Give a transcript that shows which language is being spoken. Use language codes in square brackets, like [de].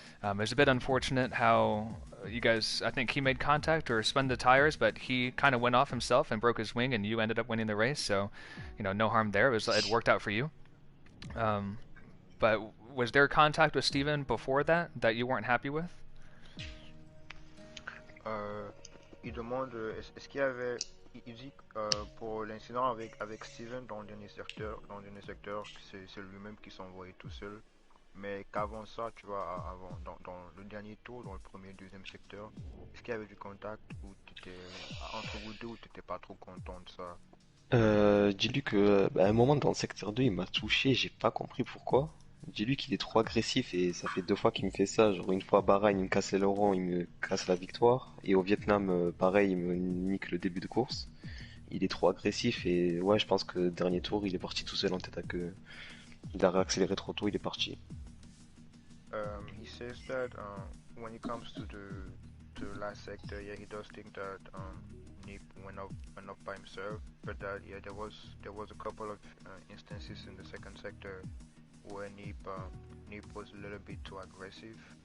[en] It was a bit unfortunate how you guys, I think he made contact or spun the tires, but he kind of went off himself and broke his wing, and you ended up winning the race. So, you know, no harm there. It worked out for you. But was there contact with Steven before that you weren't happy with? [fr] Il demande est-ce qu'il y avait, il dit pour l'incident avec Steven dans le dernier secteur, c'est lui-même qui s'est envoyé tout seul. Mais qu'avant ça, tu vois, dans le dernier tour, dans le premier, deuxième secteur, est-ce qu'il y avait du contact ou entre vous deux ou t'étais pas trop content de ça? Dis-lui que à un moment dans le secteur 2 il m'a touché, j'ai pas compris pourquoi. Dis-lui qu'il est trop agressif et ça fait 2 fois qu'il me fait ça. Genre une fois à Bahreïn, il me casse l'aileron, il me casse la victoire. Et au Vietnam, pareil, il me nique le début de course. Il est trop agressif et ouais, je pense que dernier tour, il est parti tout seul en tête à queue. Il a réaccéléré trop tôt, il est parti. [en] He says that when it comes to the last sector, yeah, he does think that Nip went up by himself, but that yeah, there was a couple of instances in the second sector where Nip was a little bit too aggressive.